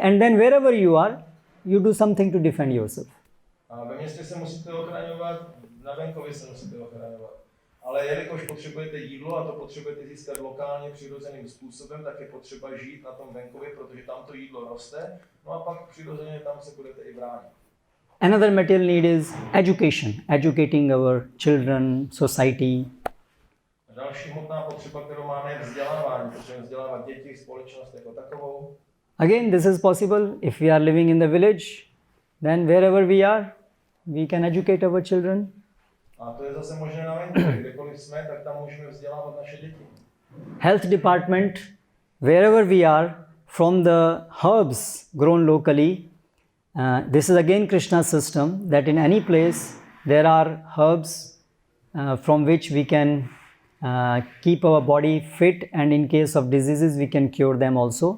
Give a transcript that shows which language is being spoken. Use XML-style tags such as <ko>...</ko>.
<en>And then wherever you are, you do something to defend yourself.</en> <cs>A ve městě se musíte ochraňovat, na venkově se musíte ochraňovat. Ale jelikož potřebujete jídlo a to potřebujete získat lokálně přirozeným způsobem, tak je potřeba žít na tom venkově, protože tam to jídlo roste. No a pak přirozeně tam se budete i bránit.</cs> <en>Another material need is education, educating our children, society.</en> <cs>Další hmotná potřeba, kterou máme, je vzdělávání. Potřebujeme vzdělávat děti, společnost jako takovou.</cs> <en>Again, this is possible if we are living in the village, then wherever we are, we can educate our children.</en> <cs>A to je zase možné na venkově, kdekoliv jsme, tak tam můžeme vzdělávat naše děti.</cs> <en>Health department, wherever we are, from the herbs grown locally, This is again Krishna's system, that in any place there are herbs from which we can keep our body fit, and in case of diseases we can cure them also.</en>